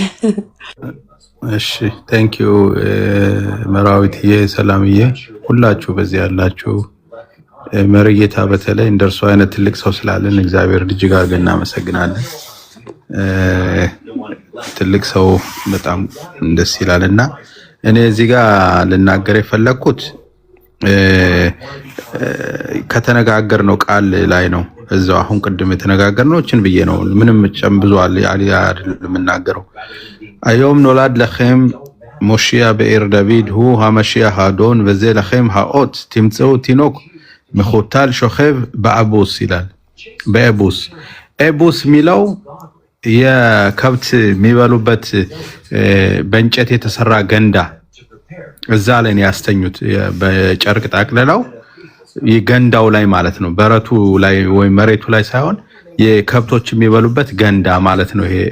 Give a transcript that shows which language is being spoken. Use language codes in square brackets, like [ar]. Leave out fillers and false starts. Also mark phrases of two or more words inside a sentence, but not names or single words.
[am] እሺ [en] thank you [am] መራዊትዬ፣ ሰላምዬ፣ ሁላችሁ በዚህ ያላችሁ መሪጌታ፣ በተለይ እንደርሱ አይነት ትልቅ ሰው ስላለን እግዚአብሔር እጅግ አድርገን እናመሰግናለን። ትልቅ ሰው በጣም ደስ ይላልና እኔ እዚህ ጋር ልናገር የፈለኩት ከተነጋገርነው ቃል ላይ ነው። እዛው አሁን ቅድም የተነጋገርነው እችን ብዬ ነው። ምንም ብዙ አይደለም የምናገረው። [he] היום נולד לכם מושיע בעיר דוד, הוא המשיח האדון, וזה לכם האות, תמצאו תינוק מחוטל שוכב באבוס [am] ይላል። በአቡስ አቡስ ሚለው የከብት የሚበሉበት በእንጨት የተሰራ ገንዳ እዛ ላይ ነው ያስተኙት። በጨርቅ ጠቅልለው የገንዳው ላይ ማለት ነው፣ በረቱ ላይ ወይ መሬቱ ላይ ሳይሆን የከብቶች የሚበሉበት ገንዳ ማለት ነው። ይሄ